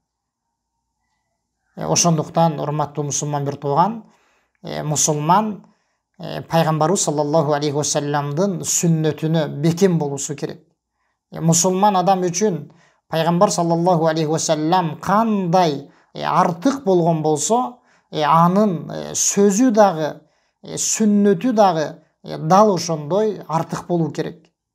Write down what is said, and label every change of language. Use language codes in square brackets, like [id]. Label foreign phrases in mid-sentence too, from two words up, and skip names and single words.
[ky] Ошондуктан урматтуу мусулман бир тууган, мусулман Пайгамбарыбыз [ar] صلى الله عليه وسلم [ky] сүннөтүнө бекем болуусу керек. Мусулман адам үчүн Пайгамбар [ar] صلى الله عليه وسلم [ky] кандай артык болгон болсо, анын сөзү дагы, сүннөтү дагы дал ошондой артык болуу керек.